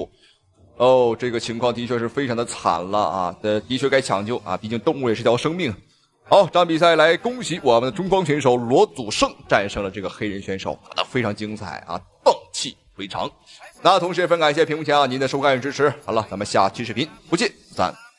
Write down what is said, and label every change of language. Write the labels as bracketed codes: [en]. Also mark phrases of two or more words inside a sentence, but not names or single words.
[zh] 哦，這個情況的確是非常的慘了啊！的確該搶救啊，畢竟動物也是條生命。好，這場比賽來恭喜我們的中方選手羅祖勝戰勝了這個黑人選手，打得非常精彩啊，蕩氣回腸。那同時也非常感謝屏幕前啊您的收看與支持。好了，咱們下期視頻不見不散。